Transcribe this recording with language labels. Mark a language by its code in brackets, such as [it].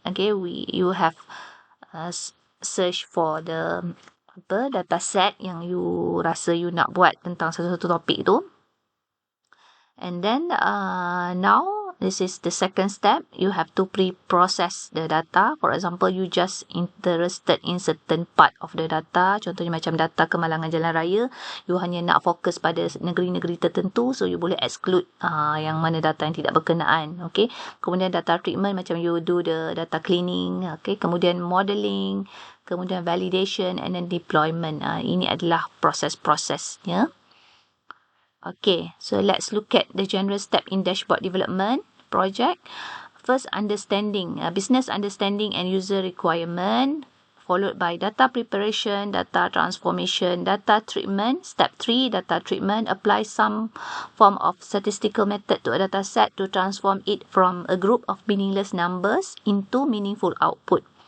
[en] Okay, you have search for the data set [ms] yang you rasa you nak buat tentang satu-satu topik tu. [en] And then now this is the second step. You have to pre-process the data. For example, you just interested in certain part of the data. [ms] Contohnya macam data kemalangan jalan raya. [en] You [ms] hanya nak fokus pada negeri-negeri tertentu. So, you boleh exclude yang mana data yang tidak berkenaan. [en] Okay. Kemudian data treatment, macam you do the data cleaning. Okay. Kemudian modeling. Kemudian validation and then deployment. [ms] Ini adalah proses-prosesnya. [en] Okay, so let's look at the general step in dashboard development project. First, understanding, business understanding and user requirement, followed by data preparation, data transformation, data treatment. Step 3, data treatment, apply some form of statistical method to a data set to transform it from a group of meaningless numbers into meaningful output.